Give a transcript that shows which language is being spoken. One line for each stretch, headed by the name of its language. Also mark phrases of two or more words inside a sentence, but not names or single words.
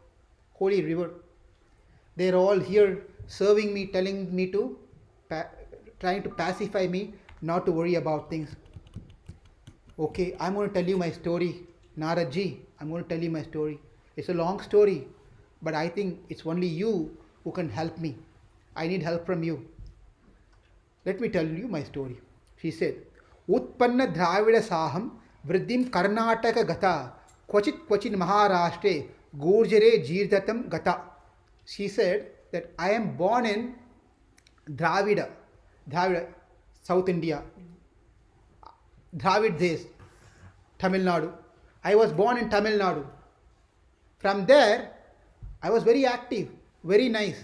English: They're all here serving me, telling me to, trying to pacify me, not to worry about things. Okay, I'm going to tell you my story. Naradji, I'm going to tell you my story. It's a long story, but I think it's only you who can help me. I need help from you. Let me tell you my story. She said,
Sanskrit: उत्पन्ना द्रविड साहं वृद्धिं कर्णाटक गता क्वचित् महाराष्ट्रे गुर्जरे जीर्णतां गता.
English: She said that I am born in Dravida, South India, Dravid Desh, Tamil Nadu. I was born in Tamil Nadu. From there, I was very active, very nice.